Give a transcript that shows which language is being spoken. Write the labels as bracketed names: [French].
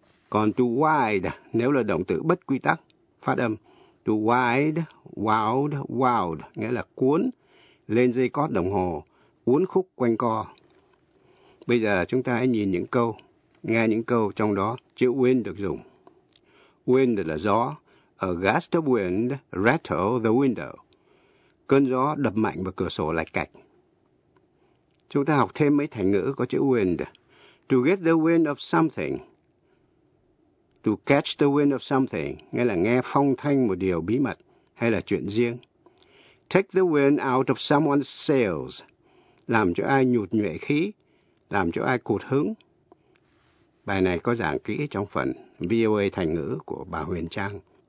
[Vietnamese] Còn to wild, nếu là động từ bất quy tắc, phát âm to wild, wild, wild, nghĩa là cuốn, lên dây cót đồng hồ, uốn khúc quanh co. Bây giờ chúng ta hãy nhìn những câu, nghe những câu trong đó chữ wind được dùng. Wind là gió. [English] A gust of wind rattled the window. [Vietnamese] Cơn gió đập mạnh vào cửa sổ lạch cạch. Chúng ta học thêm mấy thành ngữ có chữ wind. [English] To get the wind of something. To catch the wind of something, [Vietnamese] nghĩa là nghe phong thanh một điều bí mật hay là chuyện riêng. [English] Take the wind out of someone's sails, [Vietnamese] làm cho ai nhụt nhuệ khí, làm cho ai cụt hứng. Bài này có giảng kỹ trong phần VOA thành ngữ của bà Huyền Trang.